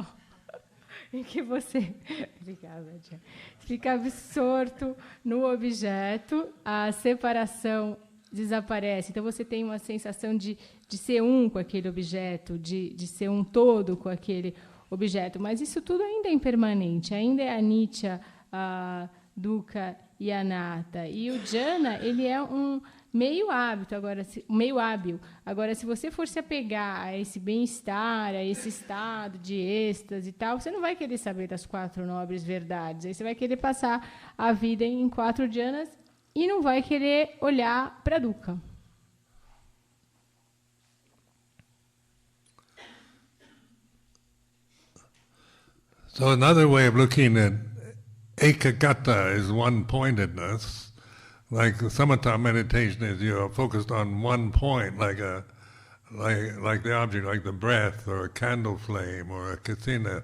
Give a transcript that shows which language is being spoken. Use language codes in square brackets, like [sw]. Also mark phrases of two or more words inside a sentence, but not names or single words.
[pt] Em que você... Obrigada, Jan. Fica absorto no objeto, a separação desaparece. Então, você tem uma sensação de ser um com aquele objeto, de ser um todo com aquele objeto. Mas isso tudo ainda é impermanente, ainda é [pi] anicca, dukkha [pt] e anatta. E o jhana, ele é um meio hábil. Agora, se você for se apegar a esse bem-estar, a esse estado de êxtase e tal, você não vai querer saber das 4 nobres verdades. Aí você vai querer passar a vida em 4 jhanas e não vai querer olhar para dukkha. [en] So another way of looking at ekagata is one-pointedness. Like samatha meditation is you're focused on one point, like the object, like the breath or a candle flame or a kasina.